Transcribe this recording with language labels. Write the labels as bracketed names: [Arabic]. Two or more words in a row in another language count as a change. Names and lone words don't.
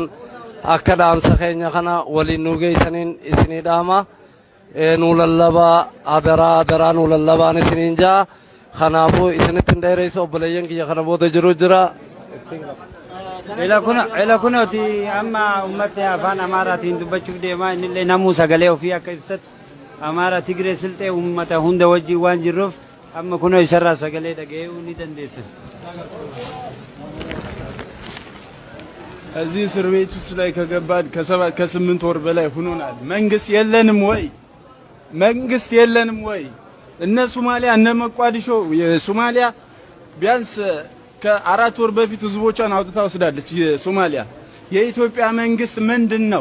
[Oromo] Akka dhaamsa keenya kana waliin nu geessaniin isinii dhaama nu lallabaa adaraa nu lallabaan isiniin jaa kanaafuu isinitti hin dheereysu obboleeyyan kiyya kana booda jiru jira. Ila kunooti amma ummati afaan Amaaraatiin dubbachuuf deemaa innillee namuu sagalee ofii akka ibsatu Amaaraa Tigree Silxee ummata hunda wajjin waan jirruuf amma kunoo isarraa sagalee dhaga'uu ni dandeessan. [Amharic] እዚህ እስር ቤት ውስጥ ላይ ከገባን ከ8 ወር በላይ ሆኖናል። መንግስት የለንም ወይ? እነ ሶማሊያ እነ መቋዲሾ የሶማሊያ ቢያንስ ከ4 ወር በፊት ህዝቦቿን አውጥታ ወስዳለች የሶማሊያ። የኢትዮጵያ መንግስት ምንድነው?